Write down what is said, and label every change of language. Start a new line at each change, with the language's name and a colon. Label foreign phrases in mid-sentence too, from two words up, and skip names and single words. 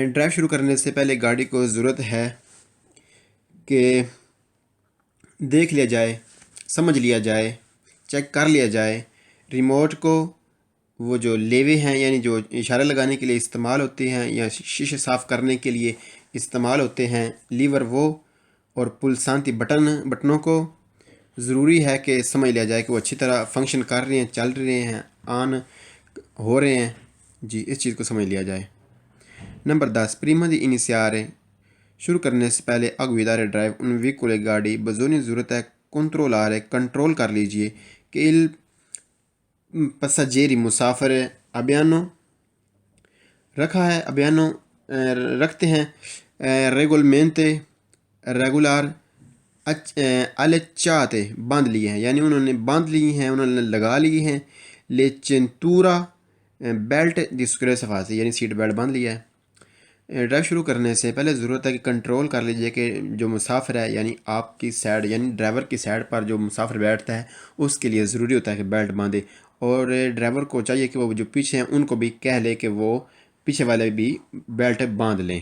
Urdu: ڈرائیو شروع کرنے سے پہلے گاڑی کو ضرورت ہے کہ دیکھ لیا جائے، سمجھ لیا جائے، چیک کر لیا جائے، ریموٹ کو وہ جو لیوے ہیں یعنی جو اشارہ لگانے کے لیے استعمال ہوتے ہیں یا شیشے صاف کرنے کے لیے استعمال ہوتے ہیں لیور وہ، اور پلسانتی بٹنوں کو ضروری ہے کہ سمجھ لیا جائے کہ وہ اچھی طرح فنکشن کر رہے ہیں، چل رہے ہیں، آن ہو رہے ہیں۔ جی اس چیز کو سمجھ لیا جائے۔ نمبر 10،
Italian: prima di iniziare،
Urdu: شروع کرنے سے پہلے
Italian: a guidare
Urdu: ڈرائیو
Italian: un veicolo
Urdu: گاڑی بزونی ضرورت ہے controllare کنٹرول کر لیجئے کہ
Italian: il passeggeri
Urdu: مسافر abbiano رکھا ہے، abbiano رکھتے ہیں، regolarmente ریگولار allacciate باندھ لیے ہیں، یعنی انہوں نے باندھ لی ہیں، انہوں نے لگا لی ہیں،
Italian: le cintura
Urdu: بیلٹ
Italian: di sicurezza
Urdu: سے یعنی سیٹ بیلٹ باندھ لیا ہے۔ ڈرائیو شروع کرنے سے پہلے ضرورت ہے کہ کنٹرول کر لیجئے کہ جو مسافر ہے یعنی آپ کی سائڈ یعنی ڈرائیور کی سائڈ پر جو مسافر بیٹھتا ہے اس کے لیے ضروری ہوتا ہے کہ بیلٹ باندھے، اور ڈرائیور کو چاہیے کہ وہ جو پیچھے ہیں ان کو بھی کہہ لے کہ وہ پیچھے والے بھی بیلٹ باندھ لیں۔